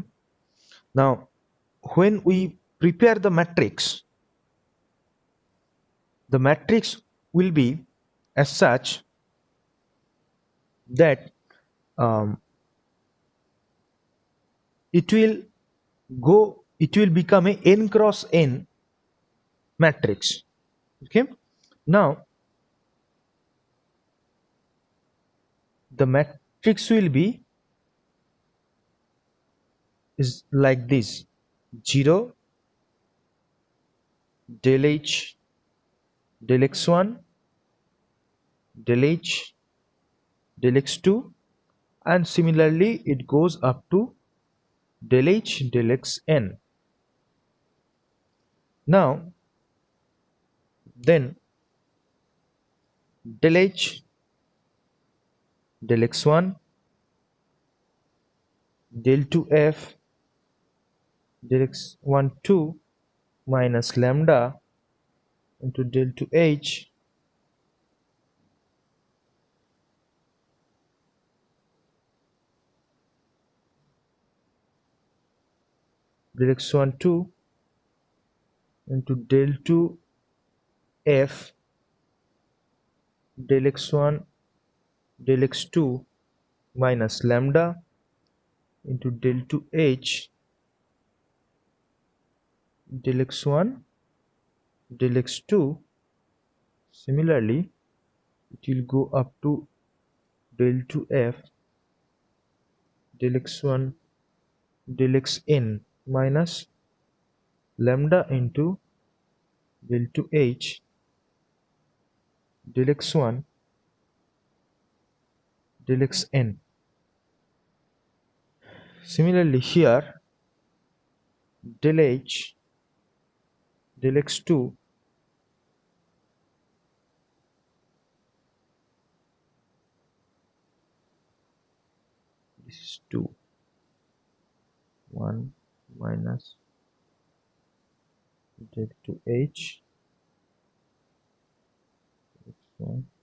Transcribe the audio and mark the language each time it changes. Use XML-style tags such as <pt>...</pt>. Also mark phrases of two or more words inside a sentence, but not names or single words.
<en>Now when we prepare the matrix will be as such that it will become a n cross n matrix. Okay, now the matrix will be is like this: 0, del h, del x1, del h, del x2, and similarly it goes up to del h, del xn. Now then del h del x1 del 2f del x1 2 minus lambda into del 2h del x1 2 into del 2f del x1 del x2 minus lambda into del 2h del x1 del x2. Similarly, it will go up to del 2f del x1 del xn minus lambda into del 2h del x1 del xn. Similarly, here del h del x2 this is 2 1 minus del 2h x1.</en>